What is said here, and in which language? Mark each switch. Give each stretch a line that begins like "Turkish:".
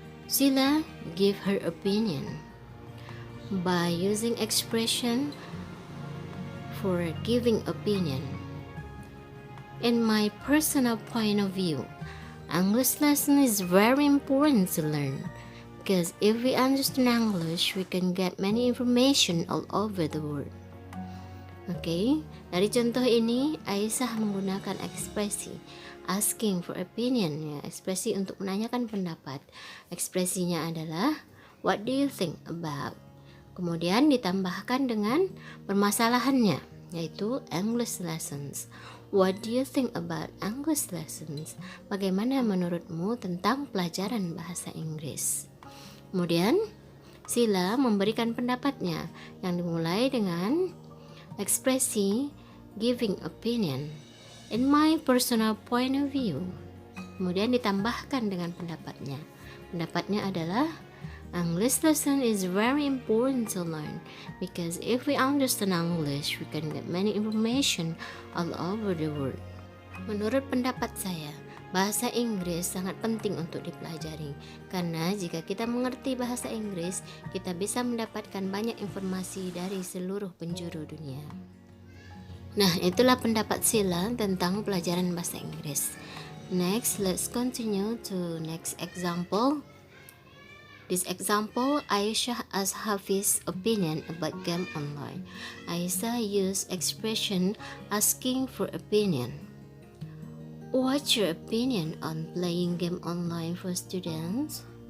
English: Zila give her opinion by using expression for giving opinion. In my personal point of view, English lesson is very important to learn. Because if we understand English, we can get many information all over the world.
Indonesian: Oke, dari contoh ini Aisyah menggunakan ekspresi
English: asking for opinion,
Indonesian: ya, ekspresi untuk menanyakan pendapat. Ekspresinya adalah
English: what do you think about?
Indonesian: Kemudian ditambahkan dengan permasalahannya, yaitu English lessons.
English: What do you think about English lessons?
Indonesian: Bagaimana menurutmu tentang pelajaran bahasa Inggris? Kemudian Zila memberikan pendapatnya yang dimulai dengan ekspresi
English: giving opinion. In my personal point of view.
Indonesian: Kemudian ditambahkan dengan pendapatnya. Pendapatnya adalah
English: English lesson is very important to learn because if we understand English, we can get many information all over the world.
Indonesian: Menurut pendapat saya, bahasa Inggris sangat penting untuk dipelajari, karena jika kita mengerti bahasa Inggris, kita bisa mendapatkan banyak informasi dari seluruh penjuru dunia. Nah, itulah pendapat Zila tentang pelajaran bahasa Inggris.
English: Next, let's continue to next example. This example, Aisyah asks Hafiz opinion about game online. Aisyah used expression asking for opinion. What's your opinion on playing game online for students?